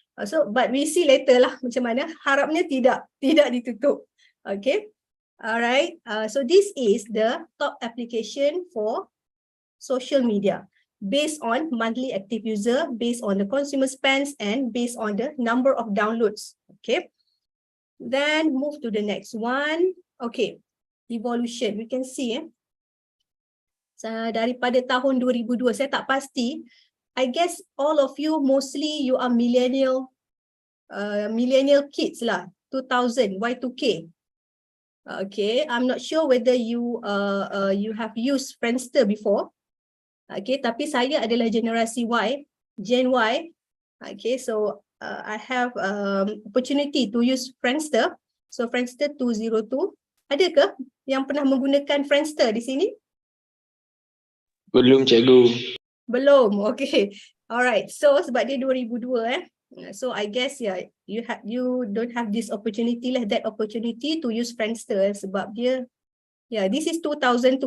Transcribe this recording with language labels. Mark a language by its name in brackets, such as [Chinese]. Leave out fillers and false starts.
[English] So but we see later lah [Malay] macam mana. Harapnya tidak ditutup. [English] Okay, alright. So this is the top application for social media based on monthly active user, based on the consumer spends, and based on the number of downloads. Okay, then move to the next one. Okay, evolution. We can see [Malay] daripada tahun 2002, saya tak pasti. [English] I guess all of you mostly you are millennial kids lah, 2000 Y2K. Okay, I'm not sure whether you have used Friendster before. [Malay] Okay, tapi saya adalah generasi Y, Gen Y. [English] Okay, so I have opportunity to use Friendster. [Malay] So Friendster 202. Adakah yang pernah menggunakan Friendster di sini? Belum, cikgu. Belum, okay. [English] Alright, so [Malay] sebab dia [English] 2002 so I guess you don't have this opportunity lah, that opportunity to use Friendster sebab dia, this is 2002.